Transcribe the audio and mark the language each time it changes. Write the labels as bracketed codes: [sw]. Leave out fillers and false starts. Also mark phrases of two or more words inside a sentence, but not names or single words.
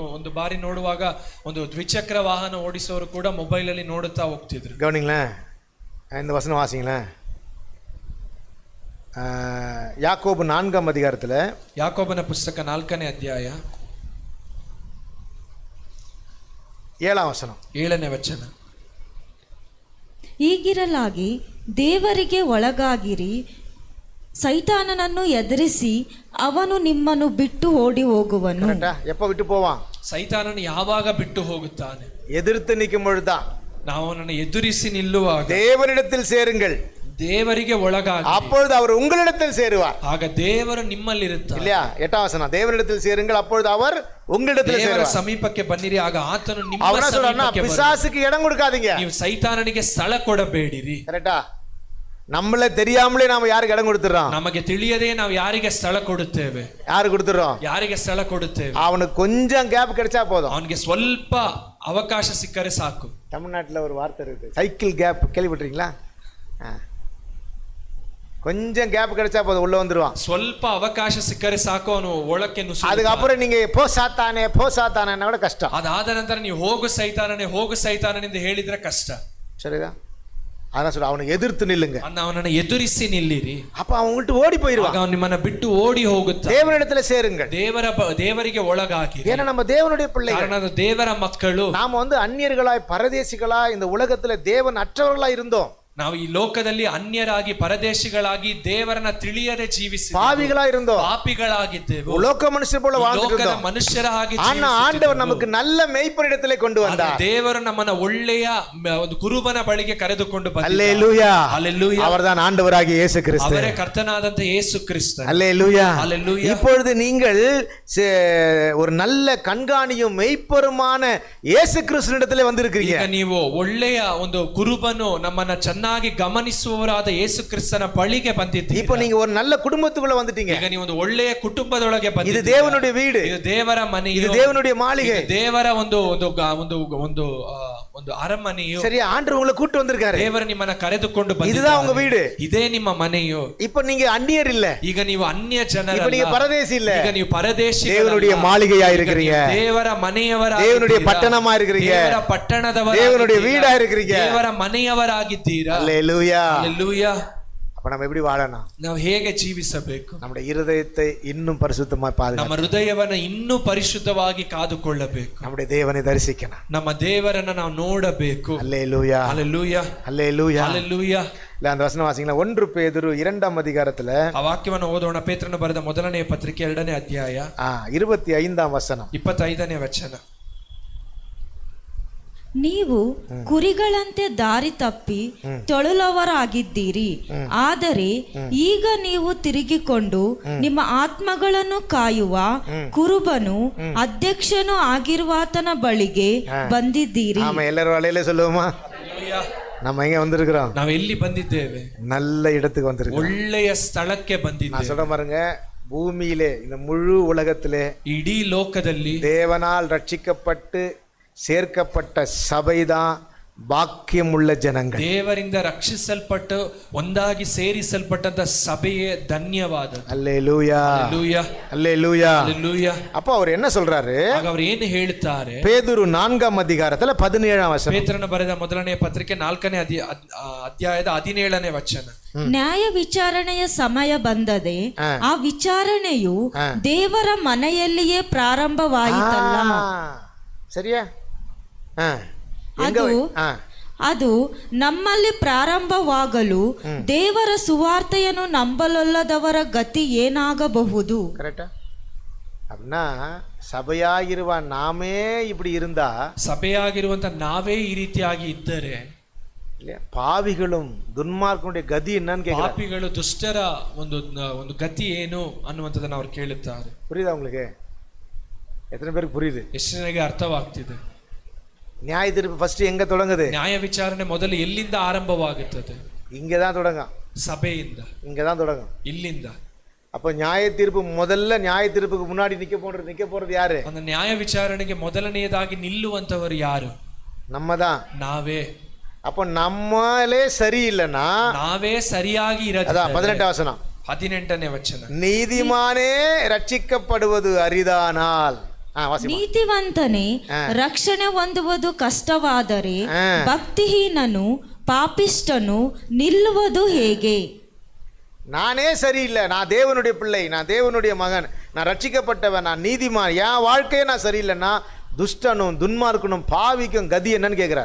[kn] ಒಂದು ಬಾರಿ ನೋಡುವಾಗ ಒಂದು ದ್ವಿಚಕ್ರ ವಾಹನ ಓಡಿಸೋರು ಕೂಡ ಮೊಬೈಲ್ ಅಲ್ಲಿ ನೋಡುತ್ತಾ ಹೋಗ್ತಿದ್ರು. [ta] கவனிங்களேன், இந்த வசனம் வாசிங்களேன். யாக்கோபு 4ஆம் அதிகாரத்தில் [kn] ಯಾಕೋಬನ ಪುಸ್ತಕ 4ನೇ ಅಧ್ಯಾಯ [ta] 7ಆம் வசனம் [kn] 7ನೇ ವಚನ. ಹೀಗಿರಲಾಗಿ ದೇವರಿಗೆ ಒಳಗಾಗಿರಿ, ಸೈತಾನನನ್ನು ಎದುರಿಸಿ ಅವನು ನಿಮ್ಮನ್ನು ಬಿಟ್ಟು ಓಡಿ ಹೋಗುವನು. [ta] கரெக்டா? எப்போ விட்டு போவான்? [kn] ಸೈತಾನನು ಯಾವಾಗ ಬಿಟ್ಟು ಹೋಗುತ್ತಾನೆ? [ta] எதிர்த்து நிற்கும் பொழுதுதான். [kn] ನಾವು ಅವನನ್ನು ಎದುರಿಸಿ ನಿಲ್ಲುವಾಗ [ta] தேவனிடத்தில் சேருங்கள், [kn] ದೇವರಿಗೆ ಒಳಗಾಗಿ, [ta] அப்பொழுது அவர் உங்களிடத்தில் சேருவார். [kn] ಆಗ ದೇವರು ನಿಮ್ಮಲ್ಲಿರುತ್ತಾನೆ. [ta] இல்லையா? 8ஆம் வசனம், தேவனிடத்தில் சேருங்கள் அப்பொழுது அவர் உங்களிடத்தில் [kn] ದೇವರ [ta] சேருவார். [kn] ಸಮೀಪಕ್ಕೆ ಬನ್ನಿರಿ, ಆಗ ಆತನು ನಿಮ್ಮ [ta] அவர் என்ன சொல்றாருன்னா, [kn] ಸಮೀಪಕ್ಕೆ ಬರುತ್ತಾನೆ. [ta] பிசாசுக்கு இடம் கொடுக்காதீங்க. [kn] ನೀವು ಸೈತಾನನಿಗೆ ಸ್ಥಳ ಕೊಡಬೇಡಿರಿ. [ta] கரெக்டா? நம்மளே தெரியாமலே நாம யாருக்கு இடம் கொடுத்துறோம்? [kn] ನಮಗೆ ತಿಳಿಯದೆ ನಾವು ಯಾರಿಗೆ ಸ್ಥಳ ಕೊಡುತ್ತೇವೆ? [ta] யாரு கொடுத்துறோம்? [kn] ಯಾರಿಗೆ ಸ್ಥಳ ಕೊಡುತ್ತೇವೆ? [ta] அவனுக்கு கொஞ்சம் கேப் கிடைச்சா போதும். [kn] ಅವನಿಗೆ ಸ್ವಲ್ಪ ಅವಕಾಶ ಸಿಕ್ಕರೆ ಸಾಕು. [ta] தமிழ்நாட்டில் ஒரு வார்த்தை இருக்கு, [en] cycle gap, [ta] கேள்விப்பட்டிருக்கீங்களா? கொஞ்சம் கேப் கிடைச்சா போதும், உள்ள வந்துருவான். [kn] ಸ್ವಲ್ಪ ಅವಕಾಶ ಸಿಕ್ಕರೆ ಸಾಕು, ಅವನು ಒಳಕ್ಕೆ ನುಸುಳುತ್ತಾನೆ. [ta] அதுக்கப்புறம் நீங்க போ சாத்தானே கூட கஷ்டம். [kn] ಅದಾದ ನಂತರ ನೀವು ಹೋಗು ಸೈತಾನನೆಂದು ಹೇಳಿದ್ರೆ ಕಷ್ಟ. [ta] சரிதா? அதான் சொல்ற, அவனை எதிர்த்து நில்லுங்க. [kn] ಅವನನ್ನು ಎದುರಿಸಿ ನಿಲ್ಲಿರಿ, [ta] அப்ப அவன் உங்கள்கிட்ட ஓடி போயிருவான். [kn] ಅವನು ನಿಮ್ಮನ್ನ ಬಿಟ್ಟು ಓಡಿ ಹೋಗುತ್ತಾನೆ. [ta] தேவனிடத்துல சேருங்கள். [kn] ದೇವರಿಗೆ ಒಳಗಾಗಿ. [ta] ஏன்னா நம்ம தேவனுடைய பிள்ளைகள். [kn] ಕಾರಣ ಅದು ದೇವರ ಮಕ್ಕಳು. [ta] நாம அந்நியர்களாய் பரதேசிகளாய் இந்த உலகத்துல தேவன் அற்றவர்களாய் இருந்தோம். [kn] ನಾವು ಈ ಲೋಕದಲ್ಲಿ ಅನ್ಯರಾಗಿ ಪರದೇಶಿಗಳಾಗಿ ದೇವರನ್ನ ತಿಳಿಯದೆ ಜೀವಿಸಿ [ta] பாவிகளாய் இருந்தோம், [kn] ಪಾಪಿಗಳಾಗಿದ್ದೆವು, [ta] லோக மனுஷர் போல வாழ்ந்துட்டோம். [kn] ಮನುಷ್ಯರ ಹಾಗೆ [ta] ஆனா ஆண்டவர் நமக்கு நல்ல மேய்ப்பனிடத்திலே கொண்டு வந்தார். [kn] ದೇವರು ನಮ್ಮನ್ನ ಒಳ್ಳೆಯ ಒಂದು ಕುರುಬನ ಬಳಿಗೆ ಕರೆದುಕೊಂಡು ಬಂದ. [ta] அல்லேலூயா, அல்லேலூயா. அவர்தான் ஆண்டவராகிய இயேசு கிறிஸ்து. ಅವರೇ ಕರ್ತನಾದಂತ ಯೇಸು ಕ್ರಿಸ್ತ. அல்லேலூயா, அல்லேலூயா. இப்பொழுது நீங்கள் ஒரு நல்ல கண்காணியும் மெய்ப்பருமான இயேசு கிறிஸ்துவினிடத்திலே வந்திருக்கிறீங்க. [kn] ಈಗ ನೀವು ಒಳ್ಳೆಯ ಒಂದು ಕುರುಬನು ನಮ್ಮನ್ನ ಚೆನ್ನಾಗಿ ಗಮನಿಸುವವರಾದ ಯೇಸು ಕ್ರಿಸ್ತನ ಬಳಿಗೆ ಬಂದಿದ್ದೀರಿ. [ta] இப்போ நீங்க ஒரு நல்ல குடும்பத்துக்குள்ள வந்துட்டீங்க. [kn] ಈಗ ನೀವು ಒಂದು ಒಳ್ಳೆಯ ಕುಟುಂಬದೊಳಗೆ ಬಂದಿದ್ದೀರಿ. [ta] இது தேவனுடைய வீடு, [kn] ಇದು ದೇವರ ಮನೆ, [ta] இது தேவனுடைய மாளிகை, [kn] ದೇವರ ಒಂದು ಅರಮನೆಯು. [ta] சரியா? ஆண்டவர் உங்களை கூட்டி வந்திருக்காரு. [kn] ದೇವರು ನಿಮ್ಮನ್ನ ಕರೆದುಕೊಂಡು ಬಂದಿದ್ದಾನೆ. [ta] இதுதான் உங்க வீடு, [kn] ಇದೇ ನಿಮ್ಮ ಮನೆಯು. [ta] இப்போ நீங்க அந்நியர் இல்ல, [kn] ಈಗ ನೀವು ಅನ್ಯ ಜನರಲ್ಲ, [ta] இப்போ நீங்க பரதேசி இல்ல, [kn] ಈಗ ನೀವು ಪರದೇಶಿಗಳಲ್ಲ, [ta] தேவனுடைய மாளிகையா இருக்கிறீங்க, [kn] ದೇವರ ಮನೆಯವರಾಗಿದ್ದೀರಾ, [ta] தேவனுடைய பட்டணமா இருக்கிறீங்க, [kn] ದೇವರ ಪಟ್ಟಣದವರಾಗಿದ್ದೀರಾ, [ta] தேவனுடைய வீடா இருக்கிறீங்க, [kn] ದೇವರ ಮನೆಯವರಾಗಿದ್ದೀರಾ. [ta] அல்லேலூயா. அல்லேலೂಯಾ. அப்ப நம்ம எப்படி வாழணும்? [kn] ನಾವು ಹೇಗೆ ಜೀವಿಸಬೇಕು? [ta] நம்முடைய இருதயத்தை இன்னும் பரிசுத்தமாய் பாதுகாக்க, [kn] ನಮ್ಮ ಹೃದಯವನ್ನ ಇನ್ನೂ ಪರಿಶುದ್ಧವಾಗಿ ಕಾದುಕೊಳ್ಳಬೇಕು. [ta] நம்முடைய தேவனை தரிசிக்கணும், [kn] ನಮ್ಮ ದೇವರನ್ನ ನಾವು ನೋಡಬೇಕು. [ta] அல்லேலூயா, அல்லேலூயா, அல்லேலூயா. அல்லேலூயா. இல்ல அந்த வசனம் வாசிங்களா, 1 பேதுரு 2ஆம் அதிகாரத்துல [kn] ಆ ವಾಕ್ಯವನ್ನು ಓದೋಣ. ಪೇತ್ರನು ಬರೆದ ಮೊದಲನೆಯ ಪತ್ರಿಕೆ 2ನೇ ಅಧ್ಯಾಯ 25ಆம் ವಚನ 25ನೇ ವಚನ. ನೀವು ಕುರಿಗಳಂತೆ ದಾರಿ ತಪ್ಪಿ ತೊಳಲವರಾಗಿದ್ದೀರಿ, ಆದರೆ ಈಗ ನೀವು ತಿರುಗಿಕೊಂಡು ನಿಮ್ಮ ಆತ್ಮಗಳನ್ನು ಕಾಯುವ ಕುರುಬನು ಅಧ್ಯಕ್ಷನು ಆಗಿರುವಾತನ ಬಳಿಗೆ ಬಂದಿದ್ದೀರಿ. [ta] ஆமா, எல்லாரும் வலையில சொல்லுவோமா? நம்ம எங்க வந்திருக்கிறோம்? [kn] ನಾವು ಎಲ್ಲಿ ಬಂದಿದ್ದೇವೆ? [ta] நல்ல இடத்துக்கு வந்திருக்கோம், [kn] ಒಳ್ಳೆಯ ಸ್ಥಳಕ್ಕೆ ಬಂದಿದ್ದೇವೆ. [ta] நான் சொல்ற பாருங்க, பூமியிலே இந்த முழு உலகத்திலே [kn] ಇಡೀ ಲೋಕದಲ್ಲಿ [ta] தேவனால் ரட்சிக்கப்பட்டு சேர்க்கப்பட்ட சபைதான் பாக்கியம் உள்ள ஜனங்கள். [kn] ದೇವರಿಂದ ರಕ್ಷಿಸಲ್ಪಟ್ಟು ಒಂದಾಗಿ ಸೇರಿಸಲ್ಪಟ್ಟಂತ ಸಭೆಯೇ ಧನ್ಯವಾದ. [ta] அல்லேலூயா, அல்லேலூயா, அல்லேலூயா. அல்லேலೂಯಾ. அப்ப அவர் என்ன சொல்றாரு? [kn] ಆಗ ಅವರು ಏನು ಹೇಳ್ತಾರೆ? [ta] பேதுரு 4ஆம் அதிகாரத்துல 17ஆம் வசனம். [kn] ಪೇತ್ರನ ಬರೆದ ಮೊದಲನೆಯ ಪತ್ರಿಕೆ 4ನೇ ಅಧ್ಯಾಯದ 17ನೇ ವಚನ. ನ್ಯಾಯ ವಿಚಾರಣೆಯ ಸಮಯ ಬಂದದೆ, ಆ ವಿಚಾರಣೆಯು ದೇವರ ಮನೆಯಲ್ಲಿಯೇ ಪ್ರಾರಂಭವಾಯಿತಲ್ಲ. [ta] சரியா? [kn] ಅದು ನಮ್ಮಲ್ಲಿ ಪ್ರಾರಂಭವಾಗಲು ದೇವರ ಸುವಾರ್ತೆಯನ್ನು ನಂಬಲೊಲ್ಲದವರ ಗತಿ ಏನಾಗಬಹುದು? [ta] கரெக்டா? அப்படின்னா சபையாகிರುವ நாமே இப்படி இருந்தா, [kn] ಸಭೆಯಾಗಿರುವಂತ ನಾವೇ ಈ ರೀತಿಯಾಗಿ ಇದ್ದರೆ, [ta] பாவிகளும் துன்மார்க்கனுடைய கதி என்னன்னு கேக்குறாரு. [kn] ಪಾಪಿಗಳು ದುಷ್ಟರ ಒಂದು ಗತಿ ಏನು ಅನ್ನುವಂಥದ್ದನ್ನು ಅವರು ಕೇಳುತ್ತಾರೆ. [ta] புரியுதா உங்களுக்கு? எத்தனை பேருக்கு புரியுது? [kn] ಎಷ್ಟು ಜನರಿಗೆ ಅರ್ಥವಾಗ್ತಿದೆ? [ta] நியாய தீர்ப்பு ஃபர்ஸ்ட் எங்க தொடங்குது? [kn] ನ್ಯಾಯ ವಿಚಾರಣೆ ಮೊದಲು ಎಲ್ಲಿಂದ ಆರಂಭವಾಗುತ್ತದೆ? [ta] இங்கதான் தொடங்கும், [kn] ಸಭೆಯಿಂದ. [ta] இங்கதான் தொடங்கும், [kn] ಇಲ್ಲಿಂದ. [ta] அப்ப நியாய தீர்ப்பு முதல்ல, நியாய தீர்ப்புக்கு முன்னாடி நிக்க போறது யாரு? [kn] அந்த ನ್ಯಾಯ ವಿಚಾರಣೆಗೆ ಮೊದಲನೆಯದಾಗಿ ನಿಲ್ಲುವಂತವರು ಯಾರು? [ta] நம்மதான். [kn] ನಾವೇ. [ta] அப்போ நம்மளே சரியில்லைன்னா, [kn] ನಾವೇ ಸರಿಯಾಗಿ [ta] அதான் [kn] ಇರದಿದ್ದರೆ [ta] 18 வசனம், [kn] 18ನೇ ವಚನ, [ta] நீதிமானே ரட்சிக்கப்படுவது அரிதானால். வாசிமா. [kn] ನೀತಿವಂತನೇ ರಕ್ಷಣೆ ಹೊಂದುವುದು ಕಷ್ಟವಾದರೆ ಭಕ್ತಿಹೀನನು ಪಾಪಿಷ್ಠನು ನಿಲ್ಲುವುದು ಹೇಗೆ? [ta] நானே சரியில்லை, நான் தேவனுடைய பிள்ளை, நான் தேவனுடைய மகன், நான் ரட்சிக்கப்பட்டவன், நான் நீதிமான், என் வாழ்க்கையே நான் சரியில்லைன்னா [kn] ದುಷ್ಟನು ದುನ್ಮಾರ್ಕನು [ta] ಪಾವಿக்கும் ಗತಿ என்னன்னு கேக்குறார்.